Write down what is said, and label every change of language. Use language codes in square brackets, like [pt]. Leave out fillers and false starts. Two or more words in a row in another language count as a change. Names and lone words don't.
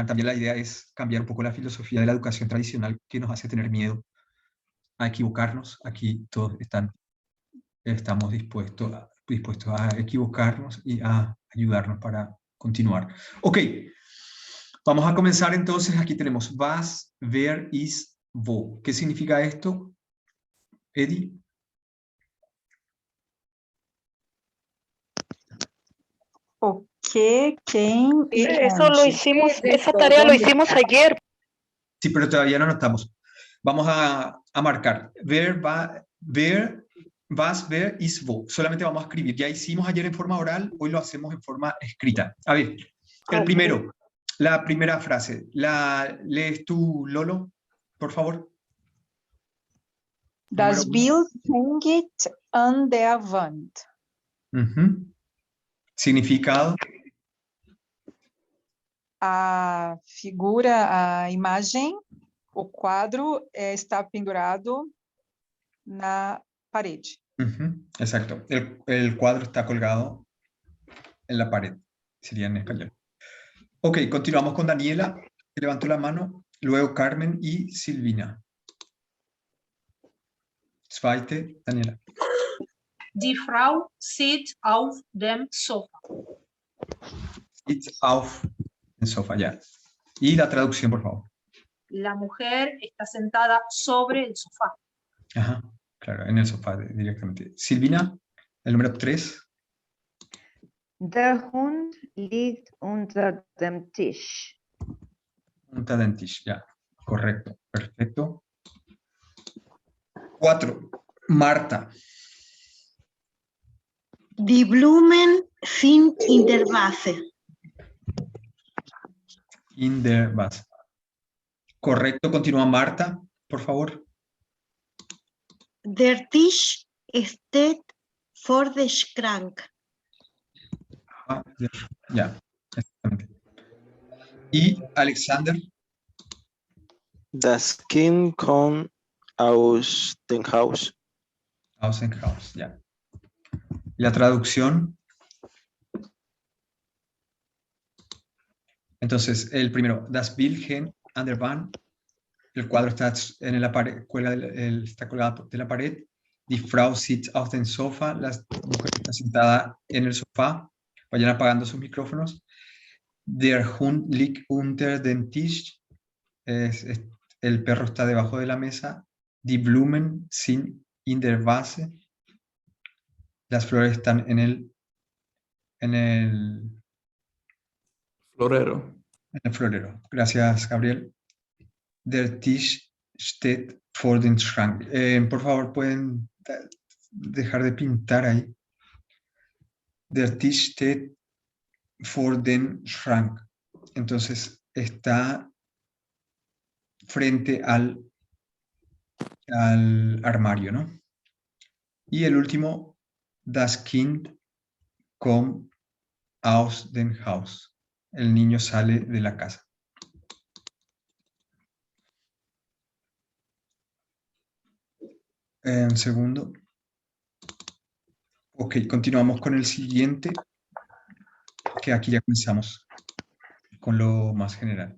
[es] También la idea es cambiar un poco la filosofía de la educación tradicional que nos hace tener miedo a equivocarnos. Aquí todos estamos dispuestos a equivocarnos y a ayudarnos para continuar. Ok, vamos a comenzar entonces. Aquí tenemos [de] was, wer, ist, wo. [es] ¿Qué significa esto, Eddie? ¿Qué? ¿Quién? Eso lo hicimos, esa tarea lo hicimos ayer. Sí, pero todavía no anotamos. Vamos a marcar. [de] Wer, was, wer, ist, wo. [es] Solamente vamos a escribir. Ya hicimos ayer en forma oral, hoy lo hacemos en forma escrita. A ver, el primero, la primera frase. ¿La lees tú, Lolo, por favor? [de] Das Bild hängt an der Wand. [es] Significado. [pt] A figura, a imagem, o quadro está pendurado na parede. [es] Exacto. El cuadro está colgado en la pared. Sería en español. Ok, continuamos con Daniela. Levanto la mano. Luego Carmen y Silvina. [de] Zweite, Daniela. Die Frau sitzt auf dem Sofa. Sitzt auf dem Sofa, [es] ya. Y la traducción, por favor. La mujer está sentada sobre el sofá. Ajá, claro, en el sofá directamente. Silvina, el número 3. [de] Der Hund liegt unter dem Tisch. Unter den Tisch, [es] ya. Correcto, perfecto. 4. Marta. [de] Die Blumen sind in der Vase. In der Vase. [es] Correcto, continúa Marta, por favor. [de] Der Tisch steht vor dem Schrank. [es] Ah, ya, exactamente. Y Alexander. [de] Das Kind kommt aus dem Haus. Außenhaus, [es] ya. La traducción. Entonces, el primero, [de] das Bild hängt an der Wand. [es] El cuadro está en la pared, está colgado de la pared. [de] Die Frau sitzt auf dem Sofa. [es] La mujer está sentada en el sofá. Vayan apagando sus micrófonos. [de] Der Hund liegt unter dem Tisch. [es] El perro está debajo de la mesa. [de] Die Blumen sind in der Vase. [es] Las flores están en el Florero. florero. Gracias, Gabriel. [de] Der Tisch steht vor dem Schrank. [es] Por favor, pueden dejar de pintar ahí. [de] Der Tisch steht vor dem Schrank. [es] Entonces, está frente al armario, ¿no? Y el último, [de] das Kind kommt aus dem Haus. [es] El niño sale de la casa. Un segundo. Ok, continuamos con el siguiente, que aquí ya comenzamos con lo más general.